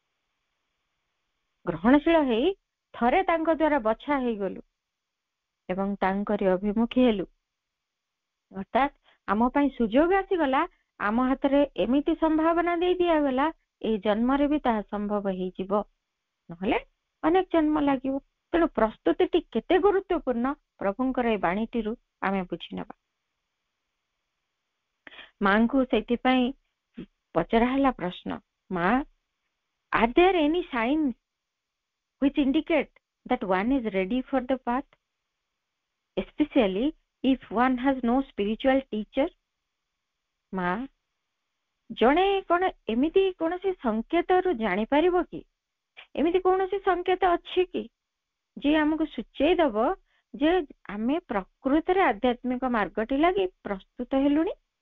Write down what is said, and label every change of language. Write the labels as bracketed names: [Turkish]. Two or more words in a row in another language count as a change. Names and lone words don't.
[Odia] ଗ୍ରହଣଶୀଳ ହେଇ ଥରେ ତାଙ୍କ ଦ୍ୱାରା ବଛା ହେଇଗଲୁ ଏବଂ ତାଙ୍କରି ଅଭିମୁଖୀ ହେଲୁ, ଅର୍ଥାତ୍ ଆମ ପାଇଁ ସୁଯୋଗ ଆସିଗଲା, ଆମ ହାତରେ ଏମିତି ସମ୍ଭାବନା ଦେଇ ଦିଆଗଲା, ଏଇ ଜନ୍ମରେ ବି ତାହା ସମ୍ଭବ ହେଇଯିବ, ନହେଲେ ଅନେକ ଜନ୍ମ ଲାଗିବ। ତେଣୁ ପ୍ରସ୍ତୁତିଟି କେତେ ଗୁରୁତ୍ୱପୂର୍ଣ୍ଣ ପ୍ରଭୁଙ୍କର ଏ ବାଣୀଟିରୁ ଆମେ ବୁଝିନେବା। ମାଙ୍କୁ ସେଥିପାଇଁ ପଚରା ହେଲା ପ୍ରଶ୍ନ, ମା, [English] are there any signs which indicate that one is ready for the path, especially if one has no spiritual teacher? [Odia] ମା, ଜଣେ କଣ ଏମିତି କୌଣସି ସଂକେତରୁ ଜାଣିପାରିବ କି? ଏମିତି କୌଣସି ସଂକେତ ଅଛି କି ଯିଏ ଆମକୁ ସୂଚେଇ ଦବ ଯେ ଆମେ ପ୍ରକୃତରେ ଆଧ୍ୟାତ୍ମିକ ମାର୍ଗଟି ଲାଗି ପ୍ରସ୍ତୁତ ହେଲୁଣି?